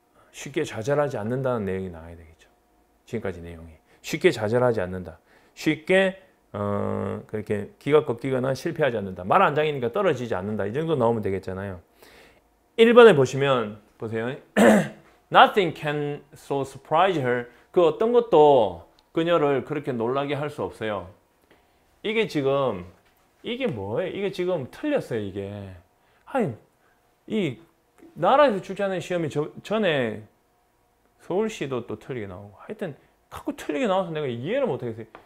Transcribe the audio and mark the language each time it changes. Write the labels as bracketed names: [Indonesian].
[Korean] 쉽게 좌절하지 않는다는 내용이 나와야 되겠죠. 지금까지 내용이. 쉽게 좌절하지 않는다. 쉽게 그렇게 기가 꺾이거나 실패하지 않는다. 말안장이니까 떨어지지 않는다. 이 정도 나오면 되겠잖아요. 1번에 보시면 보세요. [English] Nothing can so surprise her. [Korean] 그 어떤 것도 그녀를 그렇게 놀라게 할 수 없어요. 이게 지금 이게 뭐예요? 이게 지금 틀렸어요. 이게 이 나라에서 출제하는 시험이 전에 서울시도 또 틀리게 나오고, 하여튼 자꾸 틀리게 나와서 내가 이해를 못하겠어요.